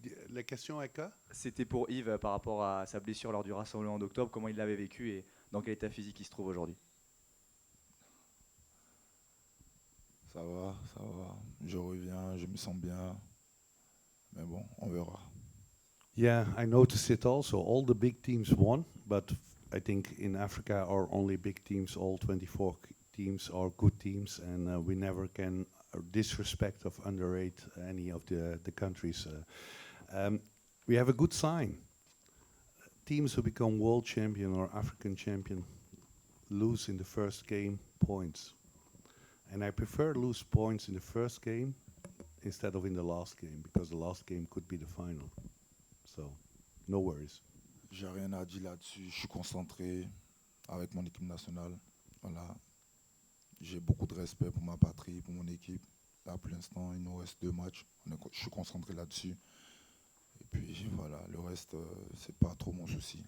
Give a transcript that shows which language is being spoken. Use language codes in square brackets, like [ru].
[fr] La question est que C'était pour Yves par rapport à sa blessure lors du rassemblement d'octobre, comment il l'avait vécu et dans quel état physique il se trouve aujourd'hui? Ça va. Je reviens, je me sens bien. Mais bon, on verra. [en] Yeah, I noticed it also. All the big teams won, but I think in Africa our only big teams, all 24 teams are good teams, and we never can disrespect of underrate any of the countries. We have a good sign. Teams who become world champion or African champion lose in the first game points. And I prefer lose points in the first game instead of in the last game, because the last game could be the final. So, no worries. [fr] J'ai rien à dire là-dessus. Je suis concentré avec mon équipe nationale. Voilà. J'ai beaucoup de respect pour ma patrie, pour mon équipe. Là, pour l'instant, il nous reste 2 matchs. Je suis concentré là-dessus. Et puis voilà, le reste, c'est pas trop mon souci.